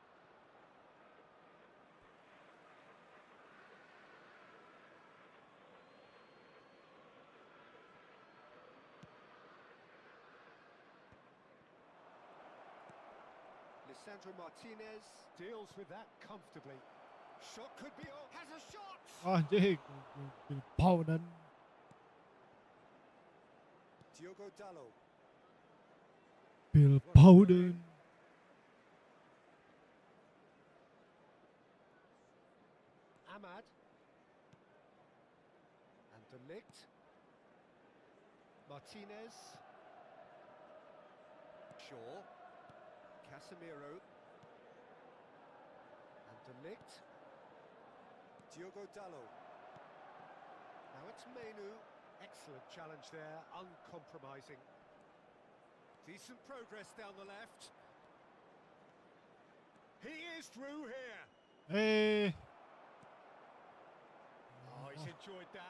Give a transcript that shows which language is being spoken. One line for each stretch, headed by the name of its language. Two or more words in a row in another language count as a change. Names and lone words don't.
English: Lisandro Martinez deals with that comfortably. Shot could be on. Has a shot! Anjing. Powden. Diogo Dalot. Phil Powden. Ahmad. And De Ligt. Martinez. Shaw. Casemiro. And De Ligt. Diogo Dalot. Now it's Menu. Excellent challenge there, uncompromising. Decent progress down the left. He is through here. Hey. Oh, he's enjoyed that.